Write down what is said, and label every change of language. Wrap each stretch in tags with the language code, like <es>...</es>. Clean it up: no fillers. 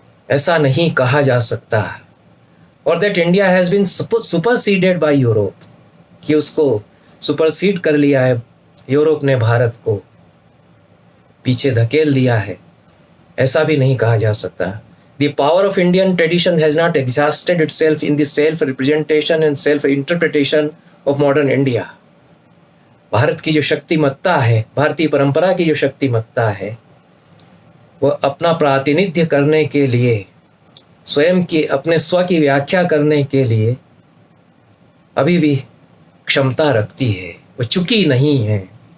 <hi>ऐसा नहीं कहा जा सकता। और</hi> <en>that India has been superseded by Europe,</en> <hi>कि उसको सुपरसीड कर लिया है यूरोप ने, भारत को पीछे धकेल दिया है, ऐसा भी नहीं कहा जा सकता।</hi> <en>The power of Indian tradition has not exhausted itself in the self-representation and self-interpretation of modern India.</en> <hi>Bharat की जो शक्तिमत्ता है, भारतीय परंपरा की जो शक्तिमत्ता है, वो अपना प्रातिनिध्य करने के लिए, स्वयं की, अपने स्व की व्याख्या करने के लिए अभी भी क्षमता रखती है, वो चुकी नहीं है।</hi>